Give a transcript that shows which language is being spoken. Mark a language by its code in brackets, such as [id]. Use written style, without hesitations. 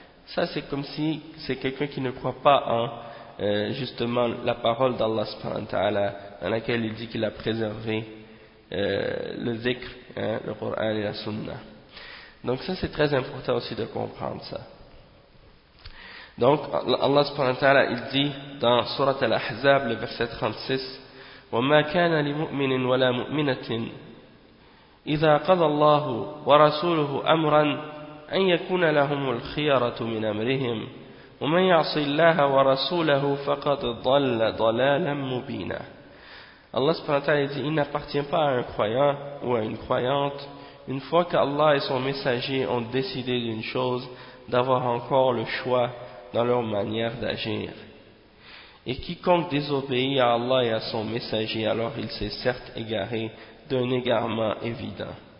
[fr] Ça, c'est comme si c'est quelqu'un qui ne croit pas en justement la parole d'Allah subhanahu wa ta'ala, dans laquelle il dit qu'il a préservé le zikr, hein, le Coran et la Sunna. Donc ça, c'est très important aussi de comprendre ça. Donc Allah subhanahu wa ta'ala, il dit dans Surat Al-Ahzab, le verset 36: [ar] وَمَا كَانَ لِمُؤْمِنٍ وَلَا مُؤْمِنَةٍ إِذَا قَضَى اللَّهُ وَرَسُولُهُ أَمْرًا أَنْ يَكُونَ لَهُمُ الْخِيَرَةُ مِنْ أَمْرِهِمْ وَمَنْ يَعْصِ اللَّهَ وَرَسُولَهُ فَقَدْ ضَلَّ ضَلَالًا مُبِينًا. [fr] Allah subhanahu wa ta'ala dit: il n'appartient pas à un croyant ou à une croyante, une fois qu'Allah et son messager ont décidé d'une chose, d'avoir encore le choix dans leur manière d'agir. Et quiconque désobéit à Allah et à son messager, alors il s'est certes égaré d'un égarement évident.